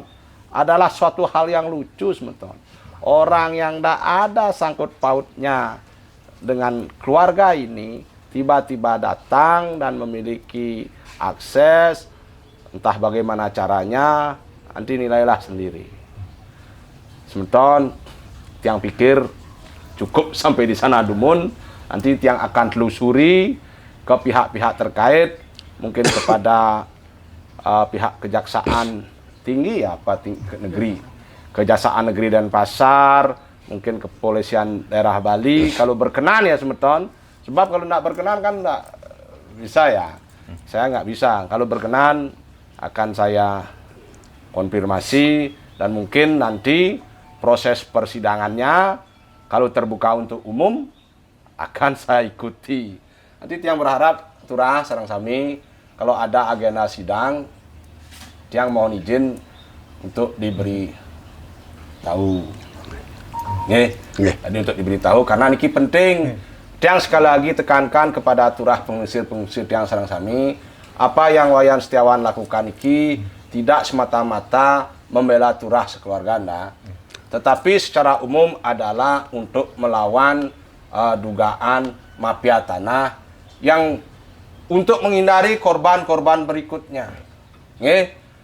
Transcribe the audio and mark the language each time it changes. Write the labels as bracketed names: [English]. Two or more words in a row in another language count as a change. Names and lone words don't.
[Indonesian] Adalah suatu hal yang lucu semeton. Orang yang tidak ada sangkut pautnya dengan keluarga ini tiba-tiba datang dan memiliki akses entah bagaimana caranya nanti nilailah sendiri. Semeton tiang pikir cukup sampai di sana dumun, nanti tiang akan telusuri ke pihak-pihak terkait mungkin kepada pihak kejaksaan tinggi ya apa negeri Kejaksaan Negeri Denpasar mungkin kepolisian daerah Bali kalau berkenan ya semeton sebab kalau tidak berkenan kan tidak bisa ya saya nggak bisa kalau berkenan akan saya konfirmasi dan mungkin nanti proses persidangannya kalau terbuka untuk umum akan saya ikuti nanti tiang berharap Turah [Balinese] sareng sami [Indonesian] kalau ada agenda sidang yang mohon izin untuk diberi tahu. Tadi untuk diberitahu karena niki penting. Tiang sekali lagi tekankan kepada Turah pengusir [Balinese] tiang sareng sami, [Indonesian] apa yang Wayan Setiawan lakukan niki tidak semata-mata membela Turah sekeluarga anda, tetapi secara umum adalah untuk melawan dugaan mafia tanah yang untuk menghindari korban-korban berikutnya.